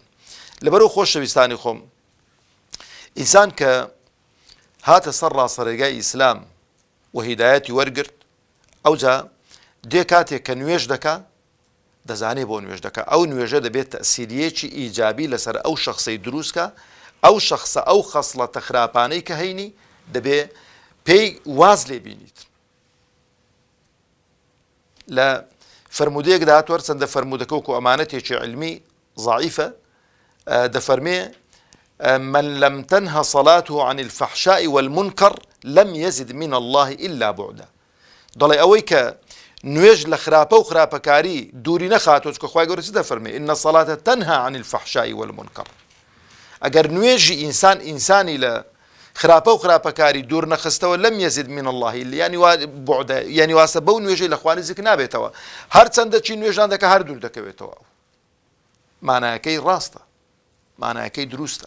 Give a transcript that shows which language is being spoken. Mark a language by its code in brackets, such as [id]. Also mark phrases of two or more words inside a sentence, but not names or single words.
[ckb] لەبەرەوە خۆشەویستانی خۆم، ئینسان کە هاتە سەر ڕاستەڕێگای ئیسلام و هیدایەتی وەرگرت، ئەوجا دێ کاتێک کە نوێژ دەکا دەزانێ بۆ نوێژ دەکا، ئەو نوێژە دەبێت تەسیریەکی ئیجابی لەسەر ئەو شخصەی دروستکە، ئەو شخصە ئەو خەسڵەتە خراپانەی کە هەینی دەبێ پێی واز لێ بینیت. لە فرمودەیەکدا هاتووە چەندە فرمودەکە وەکو ئەمانەتێکی علمی ضعیفە، دەفەرمێ [ar] من لم تنه صلاته عن الفحشاء والمنكر لم يزد من الله إلا بعدا. [ckb] دەڵێ ئەوەی کە نوێژ لە خراپە و خراپەکاری دووری نەخاتۆ، چکە خوای گەورە چ دەفەرمێ [ar] إن الصلاة تنهى عن الفحشاء والمنكر. [ckb] ئەگەر نوێژی ئینسانی لە خراپە و خراپەکاری دوور نەخستەوە [ar] لەم یەزید من الله، [ckb] یعنی واسە بەو نوێژەی لە خوا نزیک نابێتەوە، هەرچەندە چی نوێژان دەکە هەر دوور دەکەوێتەوە. مانایەکەی ڕاستە، مانایەکەی دروستە.